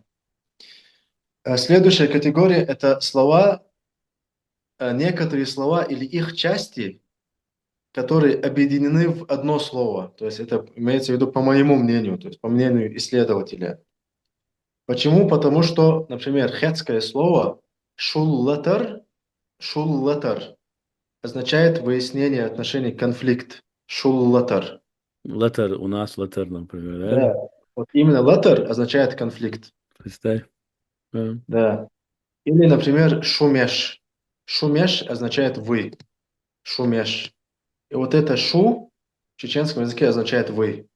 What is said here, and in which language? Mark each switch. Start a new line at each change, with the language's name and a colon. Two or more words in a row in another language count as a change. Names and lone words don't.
Russian: Следующая категория– это слова, некоторые слова или их части, которые объединены в одно слово. То есть это имеется в виду по моему мнению, то есть по мнению исследователя. Почему? Потому что, например, хетское слово шуллатар, шуллатар. означает выяснение отношений, конфликт. Шул-латар. Латер, у нас латер, например, да? Да. Вот именно латар означает конфликт. Представь. Да. Да. Или, например, шумеш. Шумеш означает вы. Шумеш. И вот это шу в чеченском языке означает вы.